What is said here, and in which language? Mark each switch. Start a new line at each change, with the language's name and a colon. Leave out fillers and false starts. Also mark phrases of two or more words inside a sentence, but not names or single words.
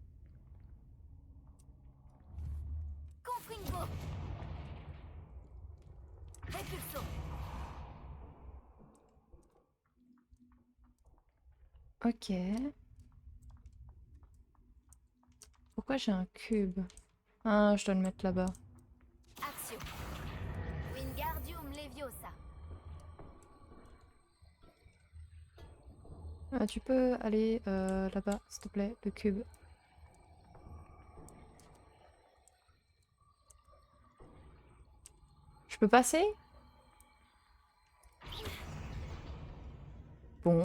French: Confringo. Repulso. Ok. Pourquoi j'ai un cube? Ah, je dois le mettre là-bas. Axio. Wingardium Leviosa. Ah, tu peux aller là-bas, s'il te plaît, le cube. Je peux passer? Bon.